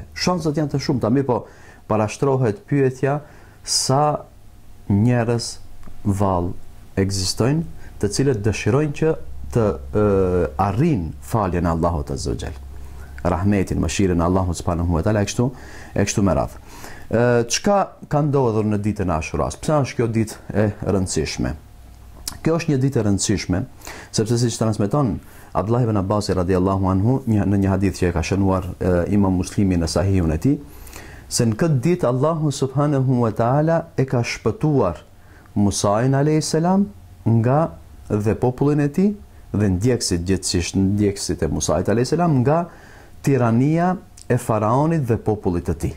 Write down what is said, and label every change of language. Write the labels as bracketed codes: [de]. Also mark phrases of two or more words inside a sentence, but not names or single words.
[sq] Shanset janë të shumta, mirë po parashtrohet pyetja sa njerëz vallë ekzistojnë të cilët dëshirojnë që të arrijnë faljen e Allahut [ar] عز وجل, [sq] rahmetin, mëshirën e Allahut [ar] سبحانه وتعالى, [sq] e kështu me radhë. Çka ka ndodhur në ditën e Ashuras? Pse është kjo ditë e rëndësishme? Kjo është një ditë e rëndësishme sepse siç transmeton Abdullah ibn Abbas [ar] رضي الله عنه [sq] në një hadith që e ka shënuar Imam Muslimi në Sahihun e tij, se në këtë ditë Allahu [ar] سبحانه وتعالى [sq] e ka shpëtuar Musain [ar] عليه السلام [sq] nga dhe popullin e tij dhe ndjekësit gjithësisht ndjekësit e Musait [ar] عليه السلام [sq] nga tirania e faraonit dhe popullit të tij.